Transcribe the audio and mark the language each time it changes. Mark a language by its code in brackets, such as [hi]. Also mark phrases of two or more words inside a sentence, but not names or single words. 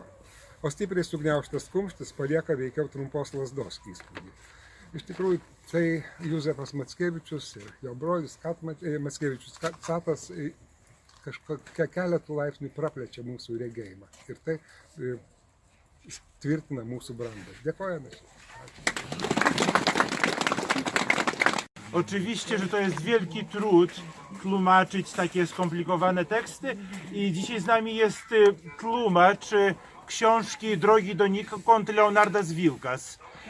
[lt] O stipriai sugniaužtas kumštis palieka veikiau trumpos lazdos įspūdį. Iš tikrųjų, tai Józefas Mackevičius ir jo brolis Mackevičius Katas kažkokią keletų laipsnių praplečia mūsų regėjimą. Ir tai tvirtina mūsų brandą. Dėkojame. [pl] Oczywiście, że to jest wielki trud tłumaczyć takie skomplikowane teksty i dzisiaj z nami jest tłumacz książki Drogi donikąd Leonardas Vilkas.